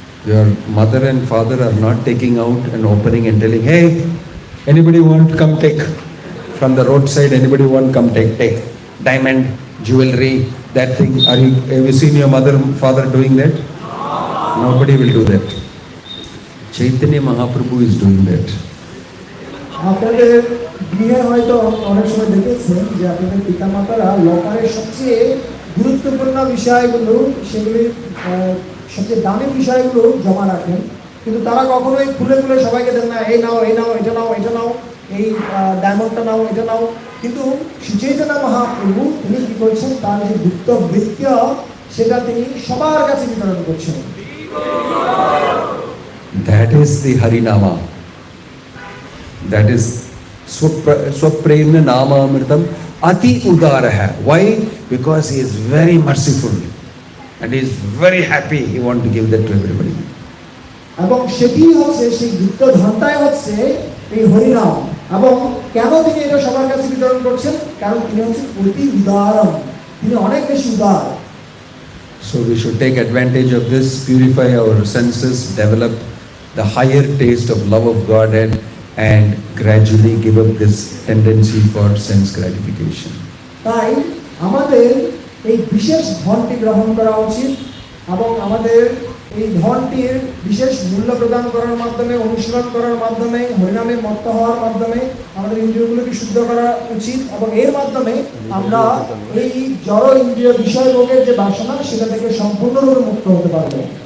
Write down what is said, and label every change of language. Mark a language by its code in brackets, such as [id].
[en] Your mother and father are not taking out and opening and telling, hey, anybody want, come take. From the roadside, anybody want, come take. Diamond, jewelry, that thing. Have you seen your mother, father doing that? Nobody will do that. Chaitanya Mahaprabhu is doing that. [bn] আপনাদের গৃহে হয়তো অনেক সময় দেখেছেন যে আপনাদের পিতামাতারা লকারের সবচেয়ে গুরুত্বপূর্ণ বিষয়গুলো, সেগুলি সবচেয়ে দামি বিষয়গুলো জমা রাখেন, কিন্তু তারা কখনোই খুলে খুলে সবাইকে দেন না, এই নাও, এই নাও, এটা নাও, এটা নাও, এই ডায়মন্ডটা নাও, এটা নাও। কিন্তু শ্রী চৈতন্য মহাপ্রভু তিনি কি করছেন, তার যে গুপ্ত বৃত্ত সেটা তিনি সবার কাছে বিতরণ করছেন। [en] That is the Harinama. That is [sa] Swapremna Nama Amritam Ati Udaraha. [en] Why? Because he is very merciful and he is very happy. He wants to give that to everybody. [bn] এবং সেটি হচ্ছে সেই গুপ্ত ধনটাই হচ্ছে এই হরিনাম। এবং কেন তিনি এটা সবার কাছে বিতরণ করছেন? কারণ তিনি হচ্ছেন অতি উদারম, তিনি অনেক বেশি উদার। [en] So we should take advantage of this, purify our senses, develop the higher taste of love of God, and and gradually give up this tendency for sense gratification. [bn] তাই আমাদের এই বিশেষ ধনটি গ্রহণ করা উচিত এবং আমাদের এই ধনটির বিশেষ মূল্য প্রদান করার মাধ্যমে, অনুশীলন করার মাধ্যমে, হরিনামে মত্ত হওয়ার মাধ্যমে আমাদের ইন্দ্রিয়গুলোকে শুদ্ধ করা উচিত এবং এর মাধ্যমে আমরা এই জড় ইন্দ্রিয় বিষয় ভোগের যে বাসনা সেটা থেকে সম্পূর্ণরূপে মুক্ত হতে পারবো।